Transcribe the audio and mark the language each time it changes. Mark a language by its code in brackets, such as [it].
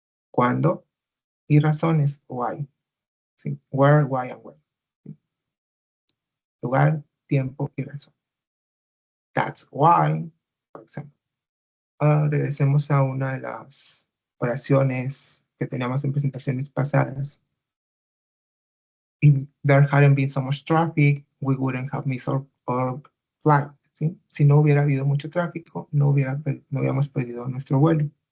[es] Cuándo y razones, why. ¿Sí? [en] Where, why, and when. [es] ¿Sí? Lugar, tiempo y razón. [en] That's why, [es] por ejemplo. Regresemos a una de las oraciones que teníamos en presentaciones pasadas. [en] If there hadn't been so much traffic, we wouldn't have missed our flight. [es] ¿Sí? Si no hubiera habido mucho tráfico, no hubiéramos perdido nuestro vuelo.